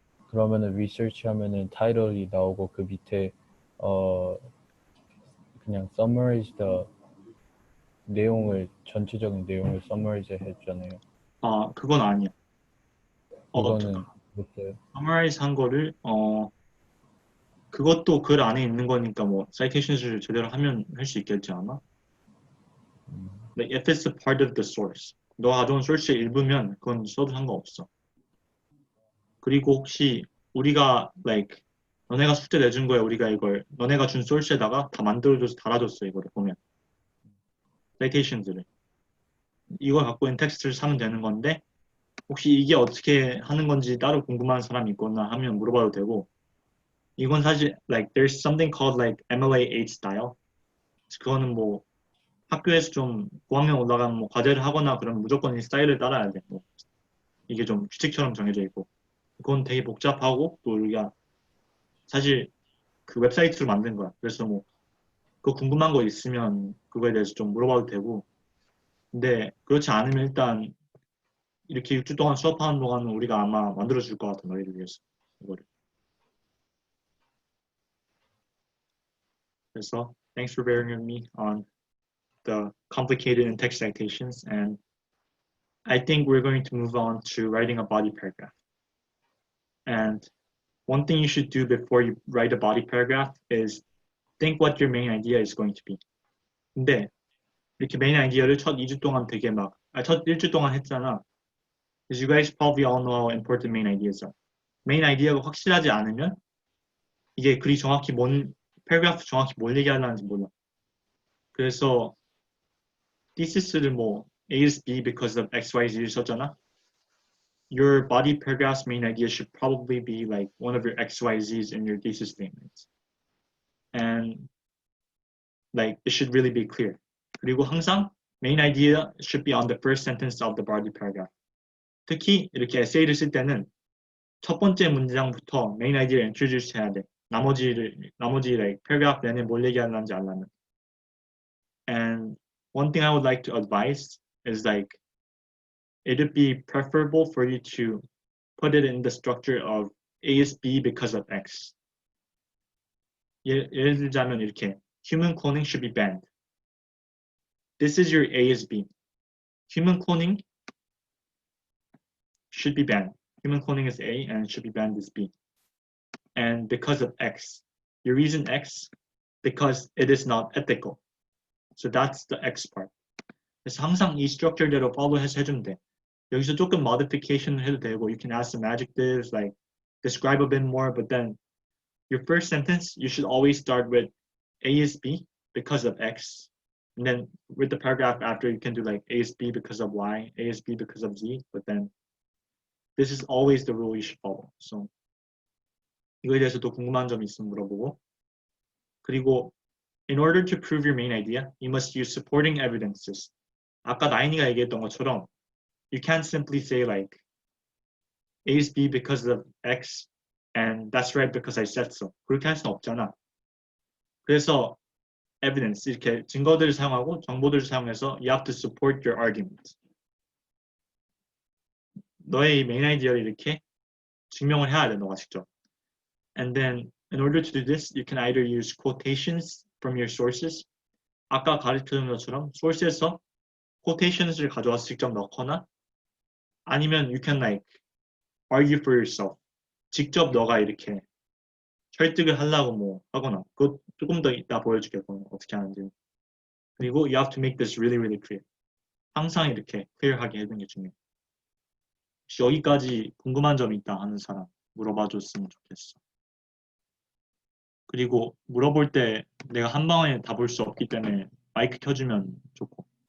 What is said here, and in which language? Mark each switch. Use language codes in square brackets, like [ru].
[ko] 그러면은 research 하면은 title이 나오고 그 밑에 그냥 summarize the 내용을 전체적인 내용을 summarize 해주잖아요. 그건 아니야. 그거는 못해요. summarize 한 거를 그것도 글 안에 있는 거니까 뭐 citations를 제대로 하면 할 수 있겠지 아마. [en] Like if it's a part of the source, [ko] 너 가져온 source의 일부면 그건 써도 상관없어. 그리고 혹시 우리가 like 너네가 숙제 내준 거에 우리가 이걸 너네가 준 source에다가 다 만들어줘서 달아줬어 이거를 보면 citations를 이걸 갖고 있는 텍스트를 사면 되는 건데 혹시 이게 어떻게 하는 건지 따로 궁금한 사람이 있거나 하면 물어봐도 되고 이건 사실 like [en] there's something called like MLA8 style [ko] 그거는 뭐 학교에서 좀 고학년 올라가면 뭐 과제를 하거나 그러면 무조건 이 스타일을 따라야 돼. 뭐 이게 좀 규칙처럼 정해져 있고 그건 되게 복잡하고 또 우리가 사실 그 웹사이트로 만든 거야. 그래서 뭐 그거 궁금한 거 있으면 그거에 대해서 좀 물어봐도 되고 근데 그렇지 않으면 일단 이렇게 6주 동안 수업하는 동안은 우리가 아마 만들어줄 것 같아 너희를 위해서 이거를. 그래서 [en] thanks for bearing with me on the complicated in-text citations and I think we're going to move on to writing a body paragraph. And one thing you should do before you write a body paragraph is think what your main idea is going to be. [ko] 근데 이렇게 메인 아이디어를 첫 2주 동안 되게 첫 1주 동안 했잖아. [en] Because you guys probably all know how important main ideas are. [ko] 메인 아이디어가 확실하지 않으면 이게 글이 정확히 paragraph 정확히 뭘 얘기하려는지 몰라. 그래서 thesis,를 뭐 [en] A is B because of X, Y, Z [ko] 를 썼잖아. [en] Your body paragraph's main idea should probably be like one of your X, Y, Z's in your thesis statements. and like it should really be clear. [ko] 그리고 항상 [en] main idea should be on the first sentence of the body paragraph. [ko] 특히 이렇게 에세이를 쓸 때는 첫 번째 문장부터 main idea를 introduce 해야 돼. 나머지 like paragraph 내내 뭘 얘기하는지 알려면. [en] And one thing I would like to advise is like it would be preferable for you to put it in the structure of A is B because of X. [ko] 예를 들자면 이렇게 [en] human cloning should be banned. This is your A is B. Human cloning should be banned. Human cloning is A and should be banned is B. And because of X. Your reason X, because it is not ethical. So that's the X part. [ko] 그래서 항상 이 [en] structure대로 follow [ko] 해서 해주면 돼. 여기서 조금 modification 해도 되고, [en] you can add some adjectives, like describe a bit more, but then your first sentence, you should always start with A is B because of X. And then with the paragraph after, you can do like A is B because of Y, A is B because of Z, but then this is always the rule you should follow. So [ko] 이거에 대해서도 궁금한 점이 있으면 물어보고. [en] 그리고 in order to prove your main idea, you must use supporting evidences. [ko] 아까 나인이가 얘기했던 것처럼 [en] you can't simply say like A is B because of X and that's right because I said so. [ko] 그렇게 할 수는 없잖아. 그래서 evidence, 이렇게 증거들을 사용하고 정보들을 사용해서 [en] you have to support your argument. [ko] 너의 메인 아이디어를 이렇게 증명을 해야 돼, 너가 직접. [en] And then in order to do this, you can either use quotations from your sources. [ko] 아까 가르쳐준 것처럼 source에서 quotations를 가져와서 직접 넣거나 아니면 [en] you can like argue for yourself. [ko] 직접 너가 이렇게 설득을 하려고 뭐 하거나 그것 조금 더 이따 보여줄게 그건 어떻게 하는지. 그리고 [en] you have to make this really really clear. [ko] 항상 이렇게 clear하게 해주는 게 중요해. 혹시 여기까지 궁금한 점 있다 하는 사람 물어봐 줬으면 좋겠어. 그리고 물어볼 때 내가 한 방에 다 볼 수 없기 때문에 마이크 켜주면 좋고.